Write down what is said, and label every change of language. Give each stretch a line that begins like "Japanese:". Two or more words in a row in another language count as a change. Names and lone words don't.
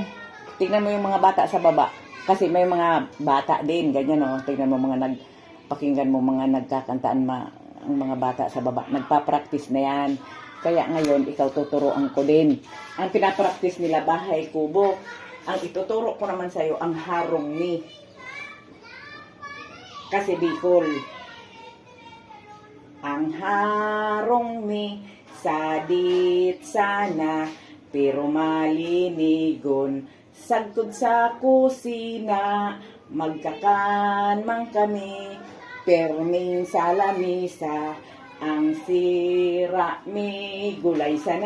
Filipino: Tingnan mo yung mga bata sa baba. Kasi may mga bata din, ganyan o. Tingnan mo pakinggan mo mga nagkakantaan ang mga bata sa baba. Nagpa-practice na yan. Kaya ngayon, ikaw tuturuan ko din. Ang pinapractice nila, bahay kubo. Ang ituturo ko naman sa'yo, ang harong ni. Kasi Bicol.
Bikol: Ang harong ni, sadit sana, pero malinigon. Sagkod sa kusina, magkakanmang kami, perming sa lamisa, ang sira mi gulay sana.